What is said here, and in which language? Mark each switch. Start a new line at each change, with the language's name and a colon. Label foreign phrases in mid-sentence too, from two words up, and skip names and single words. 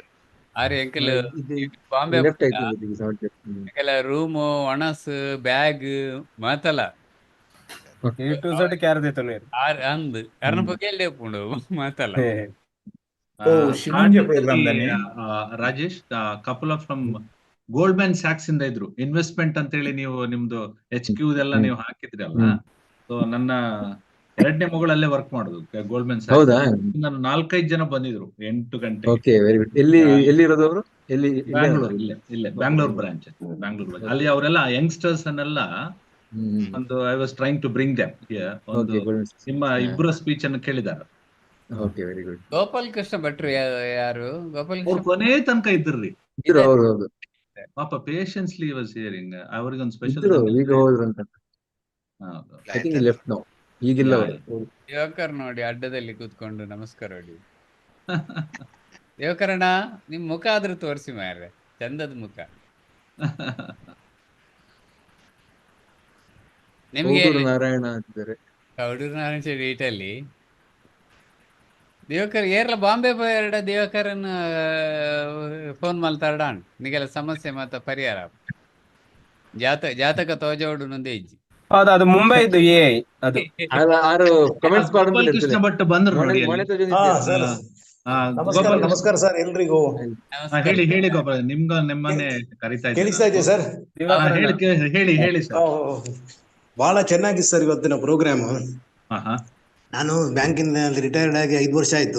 Tulu: ಆರು ಎಂಕಲ್ ಬಾಂಬೆ ಎಂಕಲ ರೂಮು ಒಣಸ್ ಬ್ಯಾಗ್ ಮಾತಲ್ಲ ಅಂದ್ ಕರ್ನ ಬಗ್ಗೆ ಪುಂಡು ಮಾತಲ್ಲ. ರಾಜೇಶ್,
English: couple of from
Kannada: ಗೋಲ್ಡ್ಮನ್ ಸ್ಯಾಕ್ಸ್ ಇಂದ ಇದ್ರು. ಇನ್ವೆಸ್ಟ್ಮೆಂಟ್ ಅಂತ ಹೇಳಿ ನೀವು ನಿಮ್ದು HQ ಎಲ್ಲ ನೀವು ಹಾಕಿದ್ರಿ ಅಲ್ಲ. ಸೊ ನನ್ನ 2ನೇ ಮಗಳಲ್ಲೇ ವರ್ಕ್ ಮಾಡೋದು ಗೋಲ್ಡ್ಮನ್ ಸ್ಯಾಕ್ಸ್. ಹೌದಾ? ನಾನು 4-5 ಜನ ಬಂದಿದ್ರು 8 ಗಂಟೆ.
English: okay, very good.
Kannada: ಎಲ್ಲಿರೋದು ಅವರು? ಬ್ಯಾಂಗ್ಳೂರ್, ಇಲ್ಲೇ ಬ್ಯಾಂಗ್ಳೂರ್ ಬ್ರಾಂಚ್. ಅಲ್ಲಿ ಅವರೆಲ್ಲ ಯಂಗ್ಸ್ಟರ್ಸ್ ಅನ್ನೆಲ್ಲ ಒಂದು
English: I was trying to bring them here.
Kannada: ಒಂದು ನಿಮ್ಮ ಇಬ್ಬರ ಸ್ಪೀಚ್ ಅನ್ನು ಕೇಳಿದ್ದಾರೆ.
English: Okay, very good.
Kannada: ಗೋಪಾಲ್ ಕೃಷ್ಣ ಭಟ್ರು ಯಾರು? ಗೋಪಾಲ್ ಅವ್ರು ಕೊನೆ ತನಕ ಇದ್ರಿ. ಹೌದು ಪಾಪ
English: patiently was hearing.
Kannada: ಅವರಿಗೆ ಒಂದು ಸ್ಪೆಷಲ್ ಈಗ ಹೋದ್ರು ಅಂತ.
English: I think left now.
Kannada: ಈಗಿಲ್ಲ ದಿವಾಕರ್ ನೋಡಿ ಅಡ್ಡದಲ್ಲಿ ಕೂತ್ಕೊಂಡು ನಮಸ್ಕಾರ ಹೊಡಿ. ದಿವಾಕರಣ್ಣ ನಿಮ್ ಮುಖ ಆದ್ರೂ ತೋರಿಸಿ ಮಾರ್ರೆ, ಚಂದದ ಮುಖ ನಿಮ್ಗೆ. ನಾರಾಯಣ ಅಂತಿದ್ದಾರೆ.
Tulu: ಕೌಡೂರು ನಾರಾಯಣ ಇಟಲಿ ದಿವಾಕರ್ ಏರ್ಲ ಬಾಂಬೆ ಪೋಯರ್ಡ ದಿವಾಕರನ್ ಫೋನ್ ಮಲ್ತಾರ್ಡಾಂಡ್ ನಿಗೆಲ್ಲ ಸಮಸ್ಯೆ ಮತ್ತ ಪರಿಹಾರ ಜಾತಕ ತೋಜೋಡು ನೊಂದೇ ಇಜ್ಜಿ.
Kannada: ಹೌದು, ಅದು ಮುಂಬೈದು ಅದು
Tulu: ಆರು ಕಮೆಂಟ್ಸ್
Kannada: ಗೋಪಾಲ್ ಕೃಷ್ಣ ಭಟ್ ಬಂದ್ರು ನೋಡಿ ಅಲ್ಲಿ. ಗೋಪಾಲ್ ನಮಸ್ಕಾರ ಸರ್ ಎಲ್ರಿಗೂ. ಹೇಳಿ ಹೇಳಿ ಗೋಪಾಲ್, ನಿಮ್ಮನ್ನೇ ಕರಿತಾ ಕೇಳಿಸ್ತಾ ಇದೆಯಾ ಸರ್? ಹೇಳಿ ಸರ್. ಬಹಳ ಚೆನ್ನಾಗಿತ್ತು ಸರ್ ಇವತ್ತಿನ ಪ್ರೋಗ್ರಾಮ್. ನಾನು ಬ್ಯಾಂಕಿನಲ್ಲಿ ರಿಟೈರ್ಡ್ ಆಗಿ 5 ವರ್ಷ ಆಯ್ತು.